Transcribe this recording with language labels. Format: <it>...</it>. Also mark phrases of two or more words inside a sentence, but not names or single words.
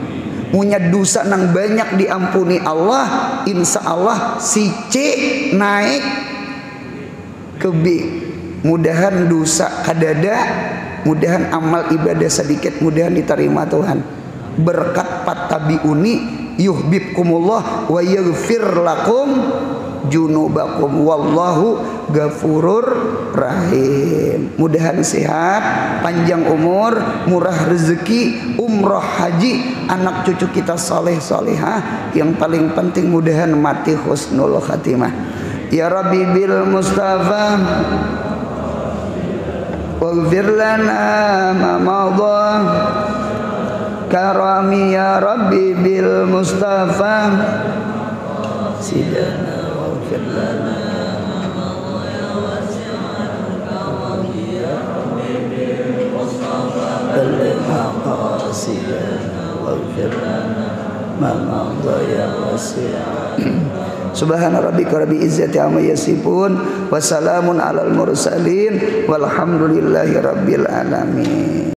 <bjn>Punya dosa nang banyak diampuni Allah,</bjn> <ar>إن شاء الله</ar> <bjn>si C naik ke B. Mudahan dosa kadada, mudahan amal ibadah sedikit, mudahan diterima Tuhan. Berkat patabiuni</bjn> <ar>يحببكم الله ويغفر لكم ذنوبكم والله غفور رحيم.</ar> <bjn>Mudahan sehat, panjang umur, murah rezeki, umroh haji, anak cucu kita soleh solehah. Yang paling penting mudahan mati</bjn> <ar>حسن الخاتمة. يا رب بالمصطفى واغفر لنا ما مضى كرما يا رب بالمصطفى سيدنا واغفر لنا سبحان ربك رب العزة عما يصفون وسلام على المرسلين والحمد لله رب العالمين.</ar>